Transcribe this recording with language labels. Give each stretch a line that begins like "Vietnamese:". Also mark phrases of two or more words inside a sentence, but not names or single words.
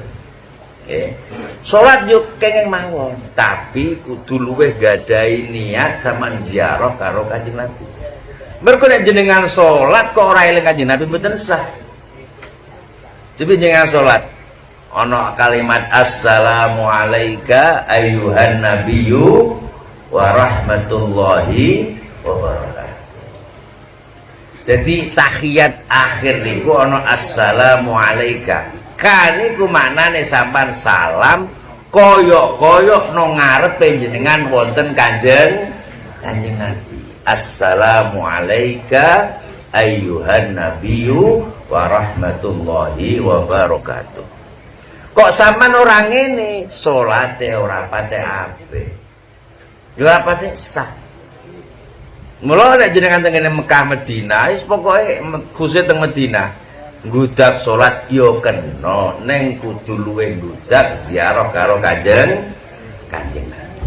Javanese: Salat yo kenging mawon, tapi kudu luwih gadahi niat sampean ziarah karo Kanjeng Nabi. Mergo nek jenengan salat kok ora eling Kanjeng Nabi mboten sah. Coba jenengan salat ana kalimat
Arabic: السلام عليك أيها النبي ورحمة الله وبركاته.
Javanese: Jadi tahiyat akhir niku ana
Arabic: السلام عليك.
Javanese: Kan niku maknane sampean salam koyok-koyok no ngarepe jenengan wonten Kanjeng Nabi.
Arabic: السلام عليك أيها النبي ورحمة الله وبركاته.
Javanese: Kok sampean ora ngene, salate ora pate apik. Yo apa teh sah. Mula nek jenengan teng Mekah Madinah wis pokoke khusus teng Madinah ngudak salat yo kena ning kudu luwih ngudak ziarah karo Kanjeng Nabi.